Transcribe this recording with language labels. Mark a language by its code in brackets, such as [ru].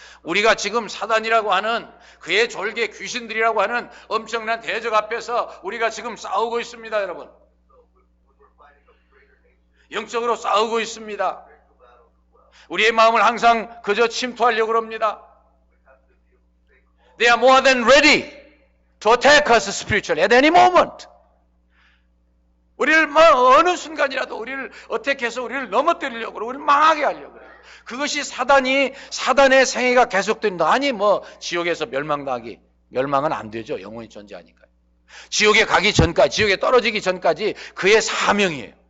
[ko] 우리가 지금 사단이라고 하는 그의 졸개 귀신들이라고 하는 엄청난 대적 앞에서 우리가 지금 싸우고 있습니다. 여러분, 영적으로 싸우고 있습니다. 우리의 마음을 항상 그저 침투하려고 합니다. [en] They are more than ready to attack us spiritually at any moment. [ko] 우리를 어느 순간이라도 우리를 어떻게 해서 우리를 넘어뜨리려고 그러고 우리를 망하게 하려고 그래요. 그것이 사단의 생애가 계속된다. 아니 지옥에서 멸망은 안 되죠. 영원히 존재하니까요. 지옥에 가기 전까지, 지옥에 떨어지기 전까지 그의 사명이에요.